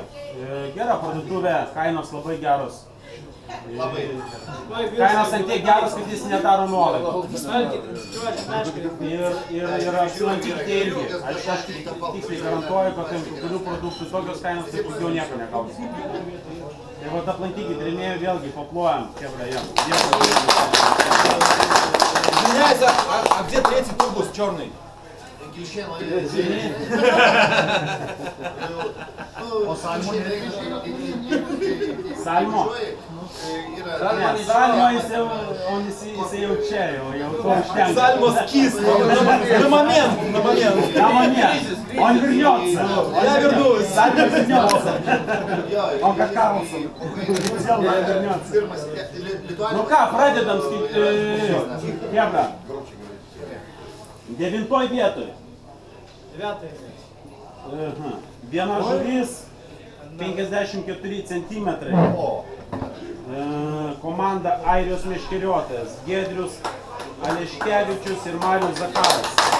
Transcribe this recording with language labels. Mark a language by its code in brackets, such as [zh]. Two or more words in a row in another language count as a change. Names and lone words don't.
[lt] Gera parduotuvė, kainos labai geros. Kainos ant tiek geros, kad jis nedaro nuolaidų. Ir apsilankykite irgi. Aš tiksliai garantuoju, kad ant kurių produktų tokios kainos, tai daugiau nieko negausi. Ir vat aplankykit, rėmėjų vėlgi paplojam, kebra jam. [ru] Извиняюсь, а где 3-й турбус черный? [lt] Salmo? Ne, Salmo jisai jau čia, jau to užtenka. [ru] Salmo скис, на момент. Он вернется. Я вернусь. Сальмо вернется. Он как Карлсон. Взял, но вернется. [lt] Ну ką, pradedam skaityti. Kebra. 9 vietoj. 9. Viena žuvis, 54 centimetrai. Komanda Airijos meškeriotojas Giedrius Aleškevičius ir Marius Zakaras.